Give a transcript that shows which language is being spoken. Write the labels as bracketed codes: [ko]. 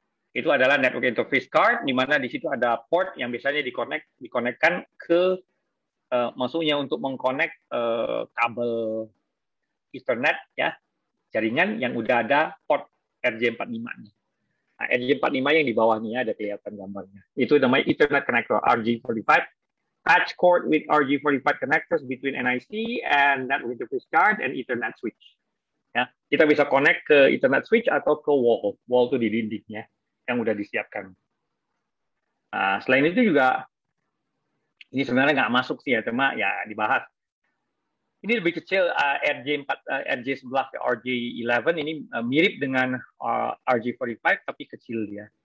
[id] Itu adalah network interface card di mana di situ ada port yang biasanya dikonekkan ke maksudnya untuk mengkonek kabel Ethernet ya, jaringan yang udah ada port RJ45-nya. Nah, RJ45 yang di bawahnya ada kelihatan gambarnya. Itu namanya Ethernet connector RJ45. [en] Patch cord with RJ45 connectors between NIC and network interface card and Ethernet switch. [id] Ya, kita bisa connect ke Ethernet switch atau ke wall. Wall itu di dindingnya yang udah disiapkan. Nah, selain itu juga ini sebenarnya nggak masuk sih ya, cuma ya dibahas. Ini lebih kecil RJ11 ke RJ11 ini mirip dengan RJ45 tapi kecil dia.